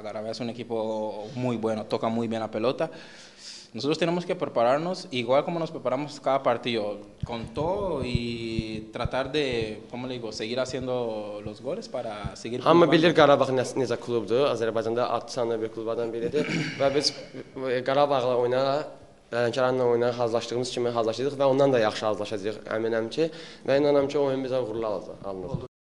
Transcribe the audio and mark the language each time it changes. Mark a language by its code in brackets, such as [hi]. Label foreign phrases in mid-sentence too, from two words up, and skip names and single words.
[es] Carabao es un equipo muy bueno, toca muy bien la pelota. Nosotros tenemos que prepararnos igual como nos preparamos cada partido, con todo y tratar de, ¿cómo le digo?, seguir haciendo los goles para seguir. [az] Hamı bilir Qarabağ necə klubdur, Azərbaycanda ad sanlı bir klublardan biridir və biz Qarabağla oynaraq, Lənkəranla oynaraq hazırlaşdığımız kimi hazırlaşdıq və ondan da yaxşı hazırlaşacağıq əminəm ki və inanıram ki, oyun bizə uğurlu alınır.